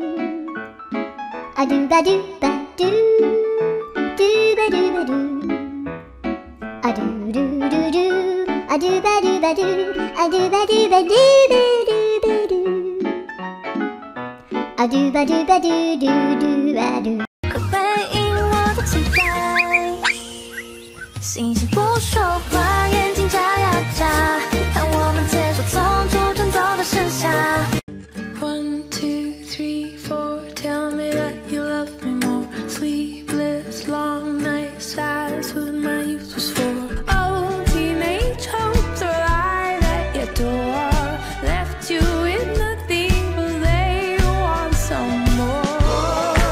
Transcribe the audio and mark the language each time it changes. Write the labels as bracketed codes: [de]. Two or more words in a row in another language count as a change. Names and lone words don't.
[zh] A do ba do ba do. Do ba do ba do. A do do do do. A do ba do ba do. A do ba do ba do ba do ba do. A do ba do ba do do do ba do。可回应我的期待，星星不说话，眼睛眨呀眨，看我们接受从初春走到盛夏。 [en] One, two, three, four, tell me that you love me more. Sleepless, long nights, that's what my youth was for. Oh, teenage hopes are lie that you adore. Left you with nothing, but they want some more.